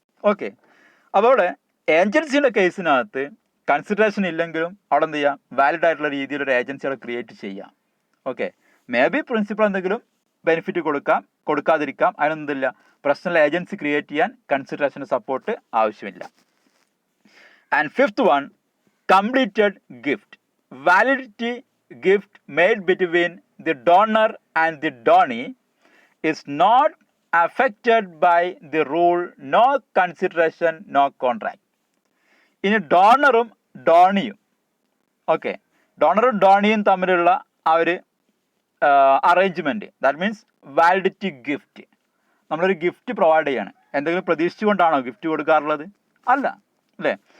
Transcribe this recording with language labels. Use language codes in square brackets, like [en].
[ml] Okay, അപ്പോൾ അവിടെ ഏജൻസിയുടെ കേസിനകത്ത് കൺസിഡറേഷൻ ഇല്ലെങ്കിലും അവിടെ എന്ത് ചെയ്യാം, വാലിഡ് ആയിട്ടുള്ള രീതിയിൽ ഒരു ഏജൻസികളെ ക്രിയേറ്റ് ചെയ്യാം. ഓക്കെ, [en] may be [ml] പ്രിൻസിപ്പൾ എന്തെങ്കിലും ബെനിഫിറ്റ് കൊടുക്കാതിരിക്കാം, അതിനൊന്നുമില്ല. പ്രശ്നമുള്ള ഏജൻസി ക്രിയേറ്റ് ചെയ്യാൻ കൺസിഡറേഷൻ്റെ സപ്പോർട്ട് ആവശ്യമില്ല. [en] And fifth one, completed gift. Validity gift made between the donor and the donee is not affected by the rule no consideration no contract. [ml] ഇനി ഡോണറും ഡോണിയും, okay, ഡോണറും ഡോണിയും തമ്മിലുള്ള ആ ഒരു arrangement, [en] That means validity gift. [ml] നമ്മളൊരു gift provide ചെയ്യാണ്, എന്തെങ്കിലും പ്രതീക്ഷിച്ചുകൊണ്ടാണോ gift കൊടുക്കാറുള്ളത്? അല്ല അല്ലേ.